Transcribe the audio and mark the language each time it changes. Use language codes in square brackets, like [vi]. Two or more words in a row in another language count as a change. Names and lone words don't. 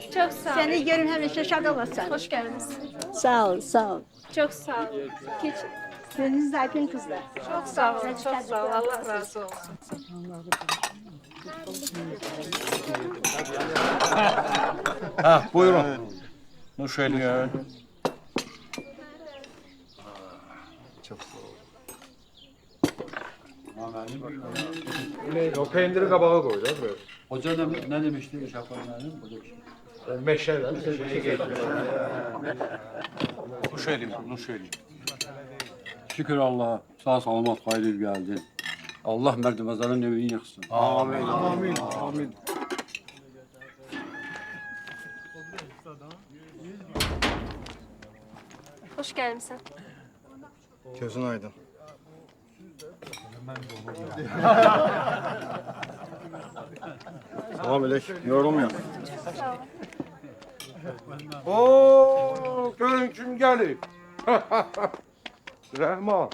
[tr] Çok sağ ol. [az] Seni görüm həmişə şad olasan. [tr] Hoş geldiniz. [az] Sağ ol, sağ ol. [tr] Çok sağ ol. Geçin. Gözünüz aydın kızlar. Çok sağ ol. Çok sağ ol. Allah razı olsun. Ha, buyurun. [az] Nuş eləyin. O pendiri qabağa qoy da biraz. [tr] Hoca ne demişti Şafanlar'ın? [az] Meşədən. Nuş edeyim, nuş edeyim. [tr] Şükür Allah'a, sağ salamat hayırlı geldin. Allah merdivazların evini yaksın. Amin. Amin. Amin. Hoş gelmişsin. [az] Gözün aydın. Salam əleyk, yorulmayaq. Oo, görün kim gəlib. Rəhman.